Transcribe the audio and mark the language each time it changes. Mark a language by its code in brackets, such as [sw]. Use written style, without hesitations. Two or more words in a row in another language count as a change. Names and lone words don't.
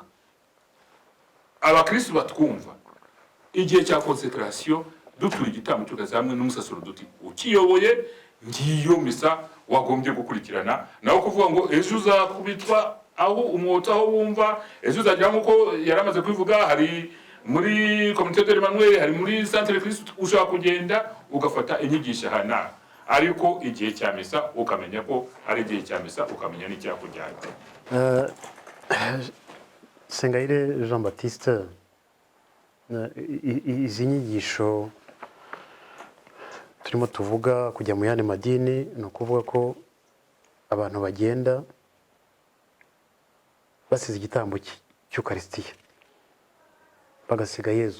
[rw] Abakristo batwumva igihe cya consecration dutura igitambo cy'Ukarisitiya hamwe n'umusaserdoti ukiyoboye, ngiyo misa wagombye gukurikirana. Naho kuvuga ngo ejo uzakubitwa aho umwotso aho wumva, ejo uzagira nkuko yaramaze kwivuga, hari muri Communauté de l'Emmanuel, hari muri Centre Christ, ushaka kugenda ugafata inyigisho hana, ariko igihe cya misa ukamenya ko ari igihe cya misa, ukamenya n'icyakujyana. Sengayire Jean Baptiste, izi nyigisho turimo tuvuga kujya mu yandi madini, ni ukuvuga ko abantu bagenda basize igitambo cy'Ukarisitiya bagasiga Yezu.